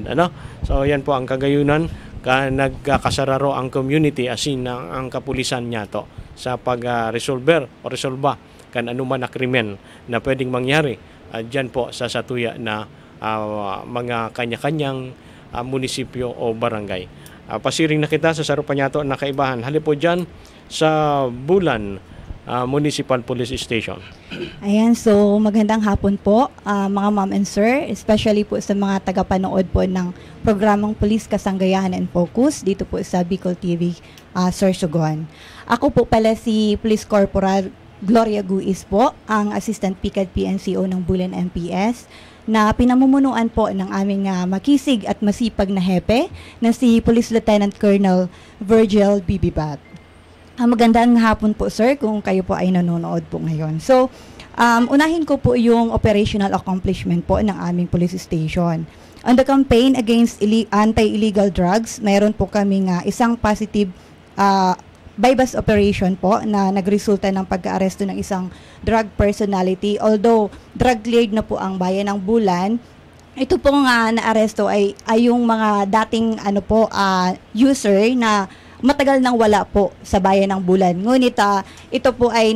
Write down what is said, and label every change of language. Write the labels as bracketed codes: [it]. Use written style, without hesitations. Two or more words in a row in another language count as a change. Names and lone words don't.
[bik] So yan po ang kagayunan nagkasararo ang community asin ang kapulisan niya to sa pag-resolver o resolba kan anuman na krimen na pwedeng mangyari dyan po sa satuya na mga kanya-kanyang munisipyo o barangay. Pasiring na kita sa sarupan niya to na kaibahan. Hali po dyan sa Bulan Municipal Police Station. [tl] Ayan, so magandang hapon po mga [en] ma'am and sir, [tl] especially po sa mga tagapanood po ng programang Police Kasanggayahan and Focus dito po sa Bicol TV, Sir Sugon. Ako po pala si Police Corporal Gloria Guis po, ang Assistant PICAD PNCO ng Bulan MPS, na pinamumunuan po ng aming makisig at masipag na hepe na si Police Lieutenant Colonel Virgil Bibibat. Magandang hapon po sir kung kayo po ay nanonood po ngayon. So, unahin ko po yung [en] operational accomplishment [tl] po ng aming police station. [en] On the campaign against anti-illegal drugs, [tl] mayroon po kaming isang [en] positive bypass operation [tl] po na nagresulta ng pagka-aresto ng isang drug personality. [en] Although drug-cleared [tl] na po ang bayan ng Bulan, ito po nga na-aresto ay yung mga dating user na matagal nang wala po sa bayan ng Bulan.